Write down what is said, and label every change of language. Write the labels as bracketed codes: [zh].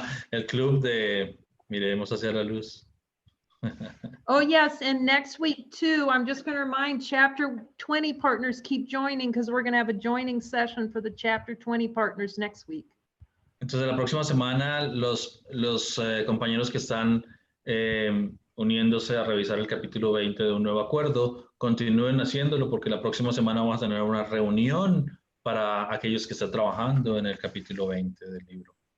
[es] El club de Miremos hacia la luz. [en] Oh, yes. And next week, too, I'm just going to remind chapter 20 partners keep joining because we're going to have a joining session for the chapter 20 partners next week. [es] Entonces, la próxima semana, los compañeros que están uniéndose a revisar el capítulo 20 de Un Nuevo Acuerdo, continúen haciéndolo porque la próxima semana vamos a tener una reunión para aquellos que están trabajando en el capítulo 20 del libro.